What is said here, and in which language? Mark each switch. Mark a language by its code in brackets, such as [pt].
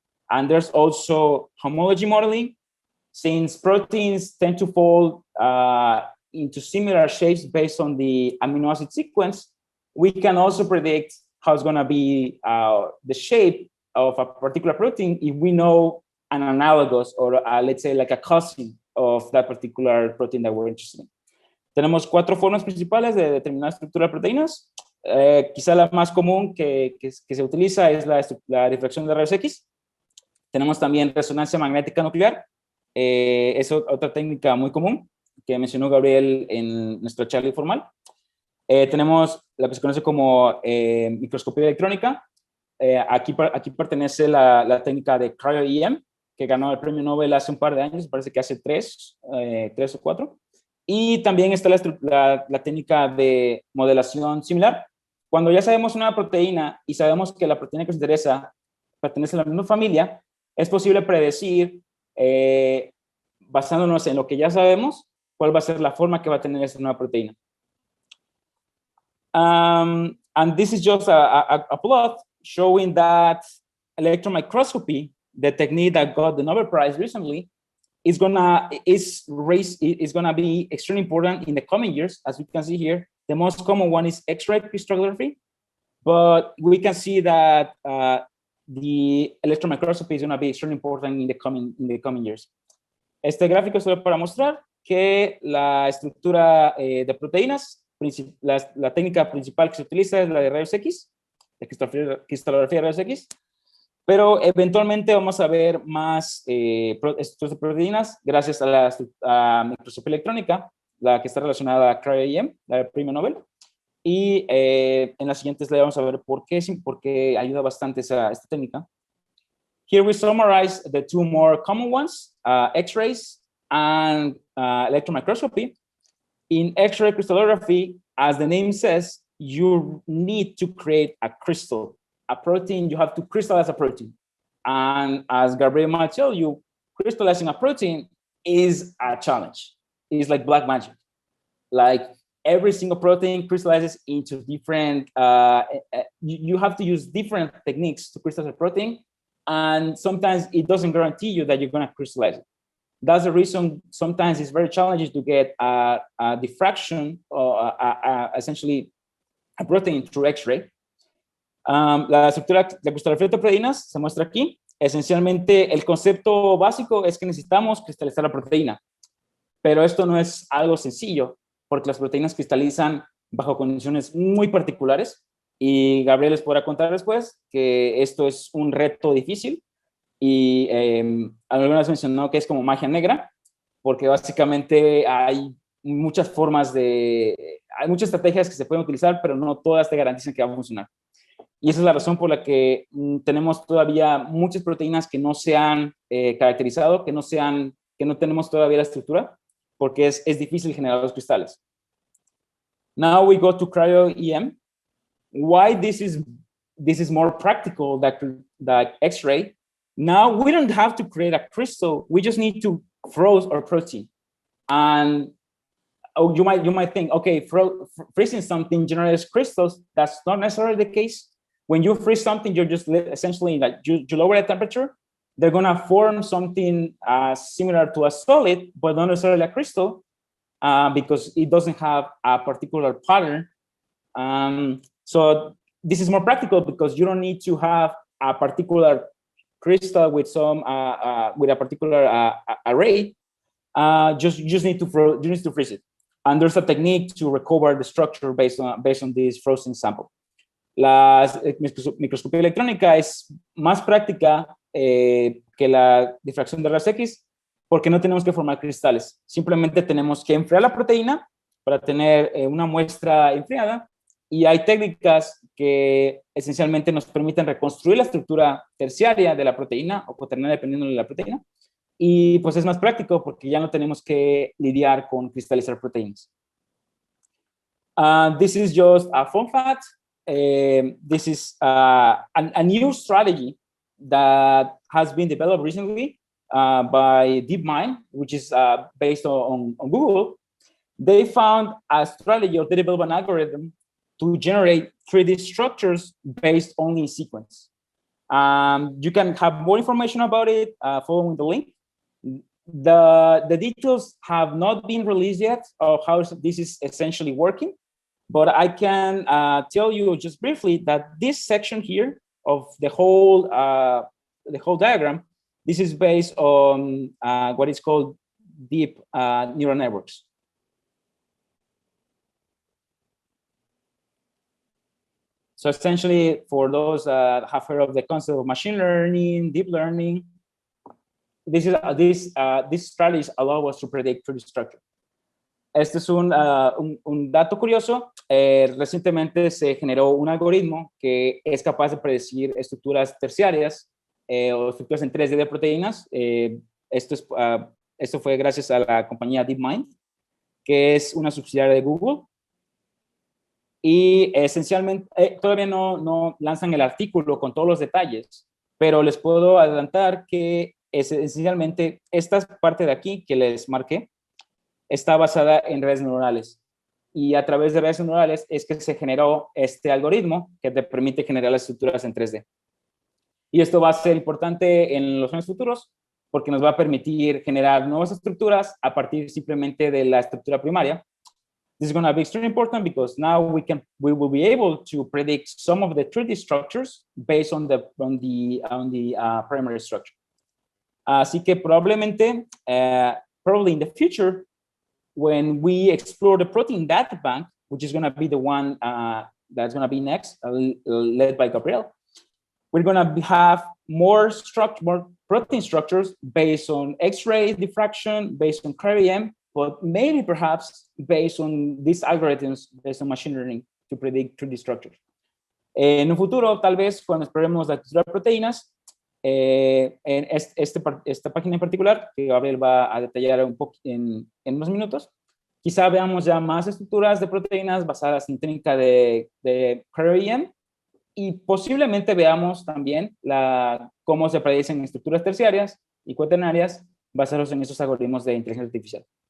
[en] And there's also homology modeling. Since proteins tend to fall into similar shapes based on the amino acid sequence, we can also predict how it's going to be the shape of a particular protein if we know an analogous, or let's say like a cousin of that particular protein that we're interested in. [es] Tenemos 4 formas principales de determinar estructura de proteínas. Quizá la más común que se utiliza es la difracción de rayos X. Tenemos también resonancia magnética nuclear. Es otra técnica muy común que mencionó Gabriel en nuestra charla informal. Tenemos la que se conoce como microscopía electrónica. Aquí pertenece la técnica de cryo-EM, que ganó el premio Nobel hace un par de años, parece que hace 3 o 4. Y también está la técnica de modelación similar. Cuando ya sabemos una proteína y sabemos que la proteína que nos interesa pertenece a la misma familia, es posible predecir, basándonos en lo que ya sabemos, cuál va a ser la forma que va a tener esta nueva proteína. [en] And this is just a plot showing that electron microscopy, the technique that got the Nobel Prize recently, is gonna be extremely important in the coming years. As you can see here, the most common one is Xray crystallography, but we can see that the electron microscopy is going to be extremely important in the coming years. [es] Este gráfico es solo para mostrar que la estructura de proteínas, la técnica principal que se utiliza es la de rayos X, la cristalografía de rayos X, pero eventualmente vamos a ver más estructuras de proteínas gracias a la microscopía electrónica, la que está relacionada a cryo-EM, la del premio Nobel. Y en las siguientes le vamos a ver por qué ayuda bastante esta técnica. [en] Here we summarize the 2 more common ones, X-rays and electron microscopy. In X-ray crystallography, as the name says, you need to create a crystal. A protein, you have to crystallize a protein. And as Gabriel might tell you, crystallizing a protein is a challenge. It's like black magic. Like every single protein crystallizes into different, you have to use different techniques to crystallize a protein. And sometimes it doesn't guarantee you that you're going to crystallize it. That's the reason sometimes it's very challenging to get a diffraction or essentially a protein through X-ray. [es] La estructura de cristalografía de proteínas se muestra aquí. Esencialmente, el concepto básico es que necesitamos cristalizar la proteína, pero esto no es algo sencillo, porque las proteínas cristalizan bajo condiciones muy particulares, y Gabriel les podrá contar después que esto es un reto difícil, y alguna vez mencionó que es como magia negra, porque básicamente hay muchas hay muchas estrategias que se pueden utilizar, pero no todas te garantizan que va a funcionar. Y esa es la razón por la que tenemos todavía muchas proteínas que no se han caracterizado, que no tenemos todavía la estructura, porque es difícil generar los cristales. [en] Now we go to cryo-EM. Why this is more practical than Xray. Now we don't have to create a crystal. We just need to froze our protein. And you might think, okay, freezing something generates crystals. That's not necessarily the case. When you freeze something, you're just essentially like you lower the temperature, they're gonna form something similar to a solid, but not necessarily a crystal, because it doesn't have a particular pattern. So this is more practical because you don't need to have a particular crystal with some with a particular array. You just need to freeze it, and there's a technique to recover the structure based on this frozen sample. [es] La microscopía electrónica es más práctica que la difracción de rayos X, porque no tenemos que formar cristales. Simplemente tenemos que enfriar la proteína para tener una muestra enfriada, y hay técnicas que esencialmente nos permiten reconstruir la estructura terciaria de la proteína o cuaternaria, dependiendo de la proteína, y pues es más práctico porque ya no tenemos que lidiar con cristalizar proteínas. [en] This is just a fun fact. This is a new strategy that has been developed recently by Deepmind, which is based on Google. They found a strategy, or they developed an algorithm to generate 3D structures based only in sequence. You can have more information about it following the link. The details have not been released yet of how this is essentially working, but I can tell you just briefly that this section here of the whole diagram, this is based on what is called deep neural networks. So essentially, for those that have heard of the concept of machine learning, deep learning, these strategies allow us to predict 3D structure. [es] Este es un dato curioso. Recientemente se generó un algoritmo que es capaz de predecir estructuras terciarias o estructuras en 3D de proteínas. Esto fue gracias a la compañía Deepmind, que es una subsidiaria de Google. Y esencialmente, todavía no lanzan el artículo con todos los detalles, pero les puedo adelantar que esencialmente esta parte de aquí que les marqué está basada en redes neuronales. Y a través de redes neuronales es que se generó este algoritmo que te permite generar las estructuras en 3D. Y esto va a ser importante en los años futuros porque nos va a permitir generar nuevas estructuras a partir simplemente de la estructura primaria. [en] This is going to be extremely important because now we will be able to predict some of the 3D structures based on the primary structure. [es] Así que [en] probably in the future, when we explore the protein data bank, which is going to be the one that's going to be next, led by Gabriel, we're going to have more protein structures based on Xray diffraction, based on cryo-EM, but maybe perhaps based on these algorithms, based on machine learning to predict 3D structures. [es] En un futuro, tal vez, cuando exploremos la estructura de proteínas, en esta página en particular, que Gabriel va a detallar un poco en unos minutos, quizá veamos ya más estructuras de proteínas basadas en técnica de cryo-EM, y posiblemente veamos también cómo se predicen estructuras terciarias y cuaternarias basados en esos algoritmos de inteligencia artificial.